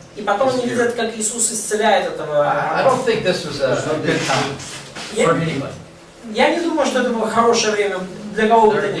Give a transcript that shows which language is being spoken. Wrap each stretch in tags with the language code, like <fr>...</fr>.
<ru>И потом они видят, как Иисус исцеляет этого.</ru> <en>I don't think this was a good time for anybody.</en> <ru>Я не думаю, что это было хорошее время для кого бы то ни</ru>